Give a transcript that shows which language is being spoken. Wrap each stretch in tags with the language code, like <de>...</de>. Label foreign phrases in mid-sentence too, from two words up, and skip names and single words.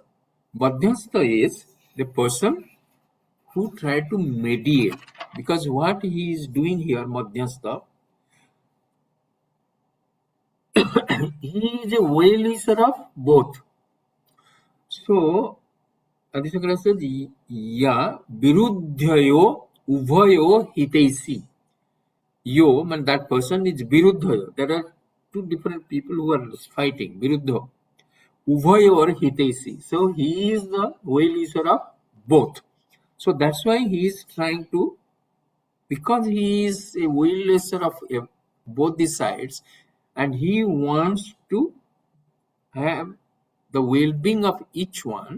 <en>Madhyastha is the person who try to mediate, because what he is doing here, madhyastha, he is a well-wisher of both. So Adi Shankara says,</en> <sa>ya viruddhayo ubhayo hitaisi.</sa> <en>Yo, man, that person is viruddhayo. There are two different people who are fighting, viruddha.</en> <sa>Ubhayo or hitaisi.</sa> <en>So he is the well-wisher of both. So that's why he is trying to, because he is a well-wisher of both the sides, and he wants to have the well-being of each one.</en>